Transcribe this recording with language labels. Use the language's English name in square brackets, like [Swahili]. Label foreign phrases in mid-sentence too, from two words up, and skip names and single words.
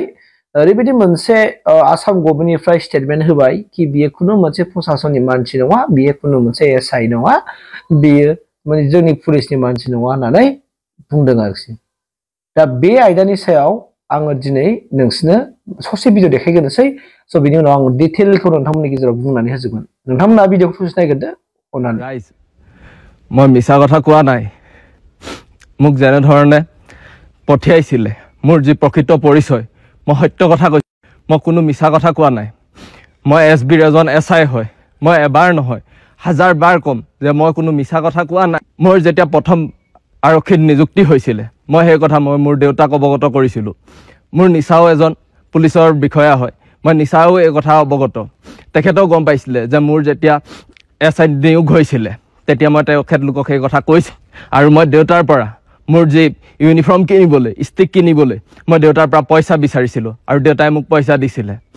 [Bodo] ओरैबायदि मोनसे आसाम गभर्नमेन्टनिफ्राय स्टेटमेन्ट होबाय कि बियो खुनु मोनसे प्रशासननि मानसि नङा बियो खुनु मोनसे एसआइ नङा बियो माने जोंनि पुलिसनि मानसि नङा होननानै बुंदों आरोखि दा बे आयदानि सायाव आङो दिनै नोंसोरनो ससे भिडिअ देखायग्रोनोसै स' बिनि उनाव आं डिटेलखौ नोंथांमोननि गेजेराव बुंनानै होजोबगोन नोंथांमोना भिडिअखौ ससे नायग्रोदो अननानै [Assamese] মই মিছা কথা কোৱা নাই মোক যেনে ধৰণে পঠিয়াইছিলে মোৰ যি প্ৰকৃত পৰিচয় মই সত্য কথা কৈছো মই কোনো মিছা কথা কোৱা নাই মই এছবিৰ এজন এছআই হয় মই এবাৰ নহয় হাজাৰ বাৰ কম যে মই কোনো মিছা কথা কোৱা নাই মোৰ যেতিয়া প্ৰথম আৰক্ষীত নিযুক্তি হৈছিলে মই সেই কথা মই মোৰ দেউতাক অৱগত কৰিছিলোঁ মোৰ নিচাও এজন পুলিচৰ বিষয়া হয় মই নিচাও এই কথা অৱগত তেখেতেও গম পাইছিলে যে মোৰ যেতিয়া এছআই নিয়োগ হৈছিলে তেতিয়া মই তেখেতলোকক সেই কথা কৈছোঁ আৰু মই দেউতাৰ পৰা মোৰ যি ইউনিফৰ্ম কিনিবলৈ ষ্টিক কিনিবলৈ মই দেউতাৰ পৰা পইচা বিচাৰিছিলোঁ আৰু দেউতাই মোক পইচা দিছিলে